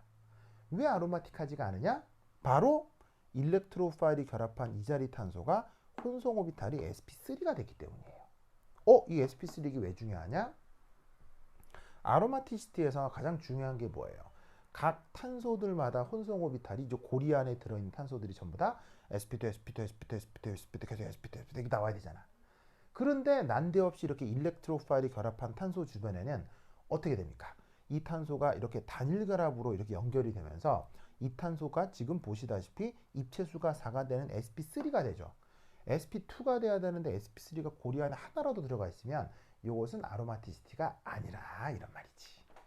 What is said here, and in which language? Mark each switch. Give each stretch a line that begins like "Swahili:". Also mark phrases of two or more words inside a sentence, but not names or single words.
Korean: 왜 아로마틱하지가 않으냐? 바로 일렉트로파일이 결합한 이 자리 탄소가 혼성 오비탈이 sp3가 됐기 때문이에요. 이 sp3가 왜 중요하냐? 아로마티시티에서 가장 중요한 게 뭐예요? 각 탄소들마다 혼성 오비탈이 이제 고리 안에 들어있는 탄소들이 전부 다 sp2, sp2, sp2, sp2, sp2 계속 sp2, sp2 이렇게 나와야 되잖아. 그런데 난데없이 이렇게 일렉트로파일이 결합한 탄소 주변에는 어떻게 됩니까? 이 탄소가 이렇게 단일 결합으로 이렇게 연결이 되면서 이 탄소가 지금 보시다시피 입체수가 4가 되는 sp3가 되죠. sp2가 돼야 되는데 sp3가 고리 안에 하나라도 들어가 있으면 이것은 아로마티시티가 아니라 이런 말이지.